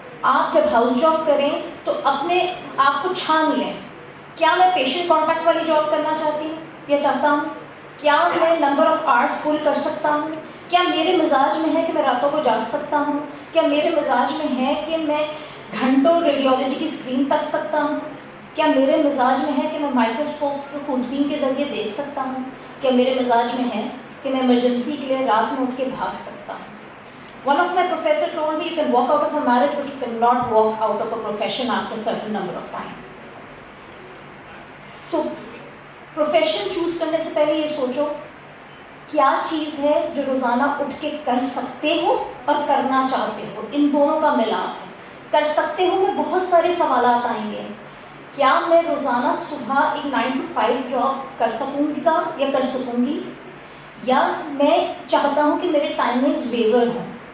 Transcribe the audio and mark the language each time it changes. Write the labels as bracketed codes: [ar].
[ur] آپ جب house job کریں تو اپنے آپ کو چھان لیں, کیا میں پیشنٹ کانٹیکٹ والی جاب کرنا چاہتی ہوں یا چاہتا ہوں, کیا میں نمبر آف آورس فل کر سکتا ہوں, کیا میرے مزاج میں ہے کہ میں راتوں کو جاگ سکتا ہوں, کیا میرے مزاج میں ہے کہ میں گھنٹوں ریڈیولوجی کی اسکرین تک سکتا ہوں, کیا میرے مزاج میں ہے کہ میں مائکروسکوپ کی خوردبین کے ذریعے دیکھ سکتا ہوں, کیا میرے مزاج میں ہے کہ میں ایمرجنسی کے لیے رات میں اٹھ کے بھاگ سکتا ہوں. [en] One of my professors told me you can walk out of a marriage but you cannot walk out of a profession after a certain number of time. So profession choose [ur] کرنے سے پہلے یہ سوچو کیا چیز ہے جو روزانہ اٹھ کے کر سکتے ہو اور کرنا چاہتے ہو, ان دونوں کا ملاپ ہے. کر سکتے ہو میں بہت سارے سوالات آئیں گے. کیا میں روزانہ صبح ایک 9 to 5 جاب کر سکوں گا یا کر سکوں گی, یا میں چاہتا ہوں کہ میرے ٹائمنگز ویور ہوں.